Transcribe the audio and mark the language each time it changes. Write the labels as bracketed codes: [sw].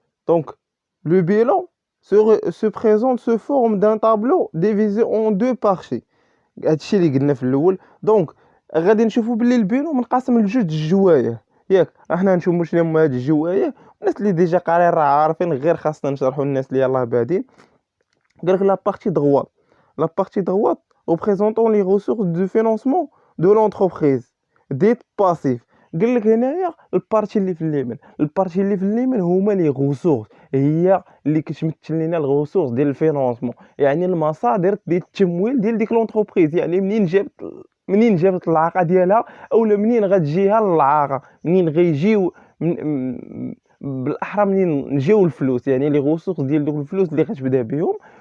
[fr] Donc, le bilan se présente sous forme d'un tableau divisé en deux parties. [ar] هادشي اللي قلنا في الاول. دونك غادي نشوفوا باللي البيلو منقسم لجوج الجوايه، ياك احنا نشوفوا شنو هما هاد الجوايه. الناس اللي ديجا قارين راه عارفين، غير خاصنا نشرحوا للناس اللي يلاه بادين. قال لك [fr] la partie droite représentant les ressources de financement de l'entreprise dite passive. [ar] قال لك هنايا البارتي اللي في اليمين هما لي غوسورس، هي اللي كتمثل لنا الغوسورس ديال الفينانسمون، يعني المصادر ديال التمويل ديال ديك لونتربريز، يعني منين جابت العاقه ديالها اولا منين غتجيها العاقه، منين غيجيو بالاحرى منين نجيو الفلوس، يعني لي غوسورس ديال دوك الفلوس اللي غتبدا بهم.